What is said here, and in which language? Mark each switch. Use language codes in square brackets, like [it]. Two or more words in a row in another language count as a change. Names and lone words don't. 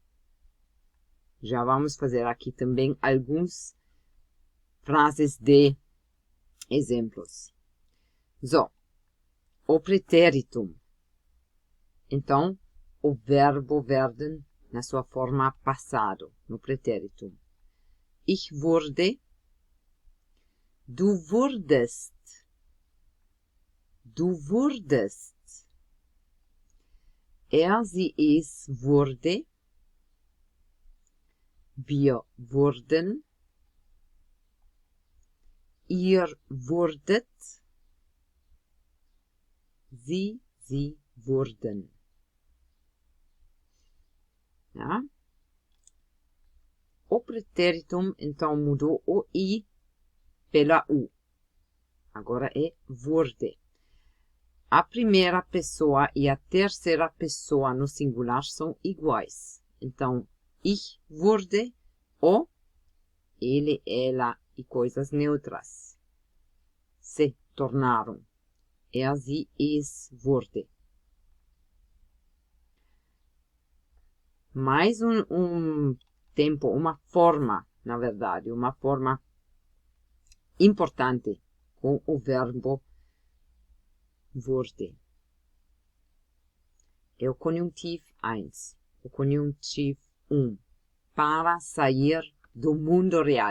[pt] Já vamos fazer aqui também algumas frases de exemplos. So, o pretéritum. Então, o verbo werden na sua forma passado, no pretéritum. [de] Ich wurde, du wurdest, du wurdest. Sie, es wurde, wir wurden, ihr wurdet, sie wurden. Ja? [pt] O pretéritum, então, mudou o I pela U. Agora é wurde. A primeira pessoa e a terceira pessoa no singular são iguais. Então, [de] ich wurde, [pt] o, ele, ela e coisas neutras se tornaram. [de] Sie, es wurde. [pt] Mais um tempo, uma forma, na verdade, uma forma importante com o verbo wurde. É o conjuntivo 1, o conjuntivo 1, para sair do mundo real.